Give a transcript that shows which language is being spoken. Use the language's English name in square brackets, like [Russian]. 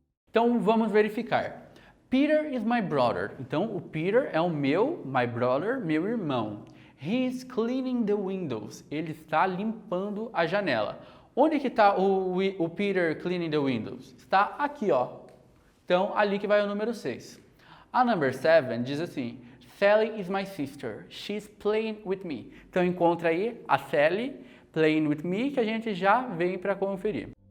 [Portuguese] Então vamos verificar. [English] Peter is my brother. [Portuguese] Então o Peter é o [English] my brother, [Portuguese] meu irmão. [English] He is cleaning the windows. [Portuguese] Ele está limpando a janela. Onde que está o Peter [English] cleaning the windows? [Portuguese] Está aqui, ó. Então ali que vai o número 6. [English] A number 7 [Portuguese] diz assim: [English] Sally is my sister. She's playing with me. [Portuguese] Então encontra aí a Sally [English] playing with me, [Portuguese] que a gente já vem para conferir.